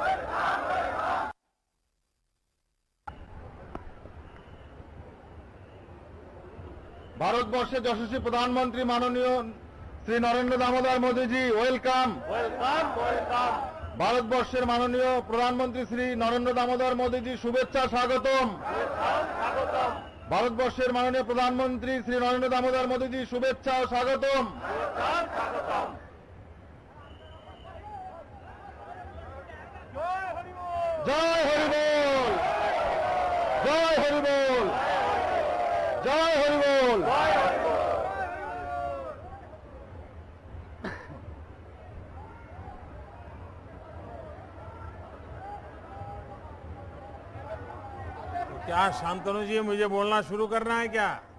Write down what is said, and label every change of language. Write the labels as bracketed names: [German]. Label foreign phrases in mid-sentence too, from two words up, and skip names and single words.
[Bangla] ভারতবর্ষের যশস্বী প্রধানমন্ত্রী মাননীয় শ্রী নরেন্দ্র দামোদর মোদী জী वेलकम। [English] welcome welcome. [Bangla] ভারতবর্ষের মাননীয় প্রধানমন্ত্রী শ্রী নরেন্দ্র দামোদর মোদী জী শুভেচ্ছা স্বাগতম। ভারতবর্ষের মাননীয় প্রধানমন্ত্রী শ্রী নরেন্দ্র দামোদর মোদী জী শুভেচ্ছা और স্বাগতম। জয় হরিবোল, জয় হরিবোল, জয় হরিবোল। [Hindi] क्या शांतनु जी मुझे बोलना शुरू करना है क्या?